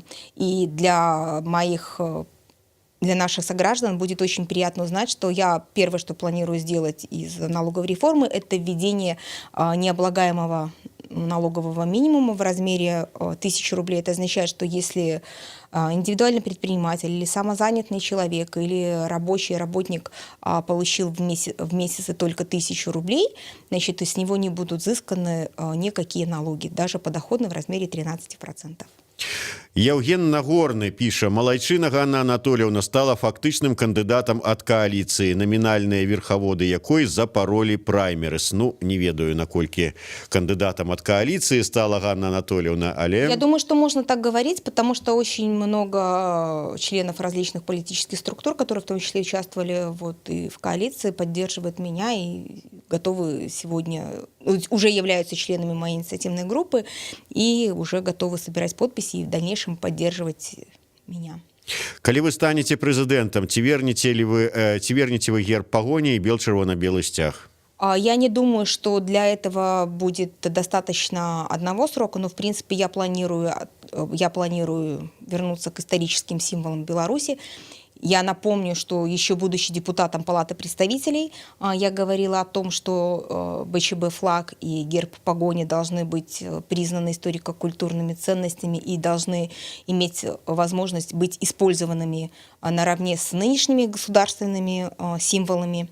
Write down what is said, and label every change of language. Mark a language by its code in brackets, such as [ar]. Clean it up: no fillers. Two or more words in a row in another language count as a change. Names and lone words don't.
[ru] И для наших сограждан будет очень приятно узнать, что я первое, что планирую сделать из налоговой реформы, это введение необлагаемого налогового минимума в размере 1000 рублей. Это означает, что если индивидуальный предприниматель или самозанятый человек или рабочий работник получил в месяц только 1000 рублей, значит, с него не будут взысканы никакие налоги, даже подоходные в размере 13%. [be] Евген Нагорны піша: малайчына Ганна Анатольевна стала фактычным кандыдатам ад кааліцыі, намінальныя верхаводы якой запаролі праймерыс. Ну, не ведаю, наколькі кандыдатам ад кааліцыі стала Ганна Анатольевна, але... [ru] Я думаю, что можно так говорить, потому что очень много членов различных политических структур, которые в том числе участвовали и в коалиции, поддерживают меня и готовы сегодня, уже являются членами моей инициативной группы и уже готовы собирать подписи и в дальнейшем поддерживать меня. [be] Калі вы станете прэзідэнтам, ці вернеце вы герб пагоні і бел-чырвона-белы сцяг? [ru] Я не думаю, что для этого будет достаточно одного срока, но в принципе я планирую вернуться к историческим символам Беларуси. Я напомню, что еще будучи депутатом Палаты представителей, я говорила о том, что БЧБ флаг и герб погони должны быть признаны историко-культурными ценностями и должны иметь возможность быть использованными наравне с нынешними государственными символами.